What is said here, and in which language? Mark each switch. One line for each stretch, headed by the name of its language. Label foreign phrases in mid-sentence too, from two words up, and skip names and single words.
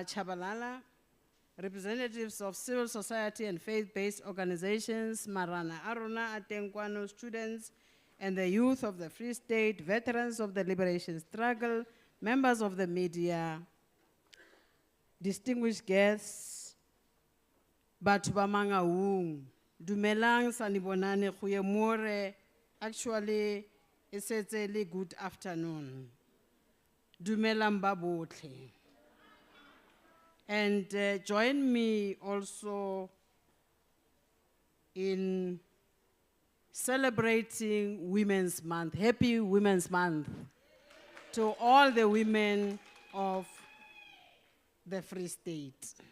English: Chabalala, representatives of civil society and faith-based organizations, Marana Aruna, Atenkwano students, and the youth of the Free State, veterans of the liberation struggle, members of the media, distinguished guests,
Tswana: batho ba Mangaung, dumelang
English: sanibonane goye more, actually it's a good afternoon.
Tswana: Dumelang ba botlhe.
English: And join me also in celebrating Women's Month. Happy Women's Month to all the women of the Free State.